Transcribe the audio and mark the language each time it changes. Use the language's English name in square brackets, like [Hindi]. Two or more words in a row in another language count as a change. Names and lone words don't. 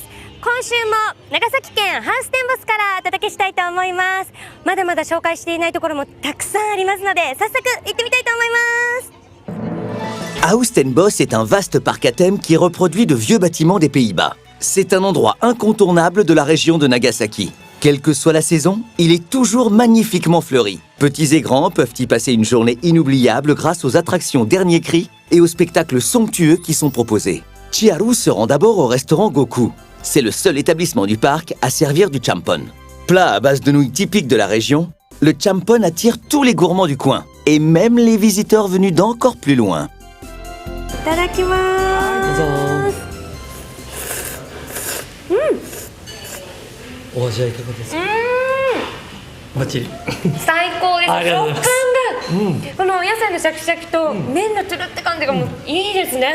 [Japanese] 今週も長崎県ハウステンボスからお届けしたいと思います。まだまだ紹介していないところもたくさんありますので、早速行ってみたいと思います。 [French] Austenbos est un vaste parc à thème qui reproduit de vieux bâtiments des Pays-Bas. C'est un endroit incontournable de la région de Nagasaki. Quelle que soit la saison, il est toujours magnifiquement fleuri. Petits et grands peuvent y passer une journée inoubliable grâce aux attractions Dernier Cri et aux spectacles somptueux qui sont proposés. Chiharu se rend d'abord au restaurant Goku. C'est le seul établissement du parc à servir du champon. Plat à base de nouilles typiques de la région, le champon attire tous les gourmands du coin, et même les visiteurs venus d'encore plus loin. [Japanese] Itadakimasu. お味はいかがですか？バッチリ。最高です。ありがとうございます。食感が、この野菜のシャキシャキと麺のつるって感じがもういいですね。